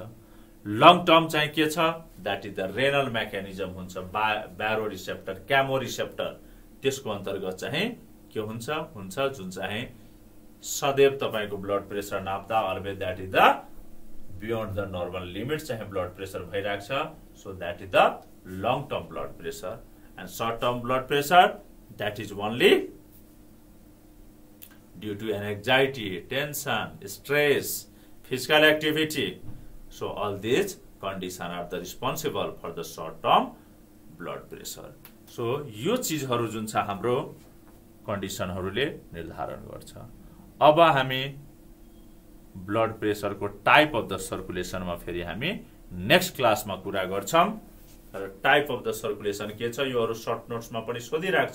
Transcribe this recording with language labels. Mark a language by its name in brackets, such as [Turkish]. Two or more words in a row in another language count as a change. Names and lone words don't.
[English] long term [Nepali] चाहिँ के छ, [English] that is the renal mechanism [Nepali] हुन्छ, [English] baro receptor, chemo receptor, [Nepali] त्यसको अन्तर्गत चाहिँ के हुन्छ जुन चाहिँ सदैव तपाईको [English] blood pressure [Nepali] नाप्दा [English] always that is the beyond the normal limit [Nepali] चाहिँ [English] blood pressure [Nepali] भइरहेको छ। [English] so that is the long term blood pressure. and short term blood pressure that is only due to an anxiety, tension, stress, physical activity. So all these conditions are the responsible for the short term blood pressure. [Nepali] So यो चीजहरु जुन छ हाम्रो कन्डिसनहरुले निर्धारण गर्छ। अब हामी [English] blood pressure type of the circulation [Nepali] फेरि हामी [English] next class [Nepali] कुरा गर्छौं। [English] type of the circulation [Nepali] के छ योहरु [English] short notes [Nepali] पनि सोधिराख्छ।